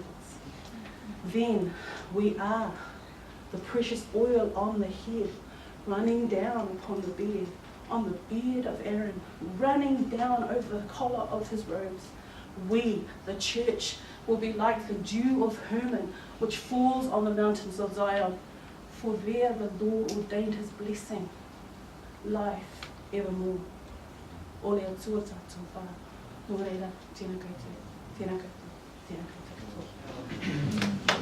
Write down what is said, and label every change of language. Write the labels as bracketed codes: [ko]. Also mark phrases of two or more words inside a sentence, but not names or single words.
[en] Then we are the precious oil on the head, running down upon the beard, on the beard of Aaron, running down over the collar of his robes. We, the church, will be like the dew of Hermon, which falls on the mountains of Zion, for there the Lord ordained his blessing, life evermore. [mi] Ole atua tātou whā, nō reira, tēnā koutou, tēnā koutou, tēnā koutou.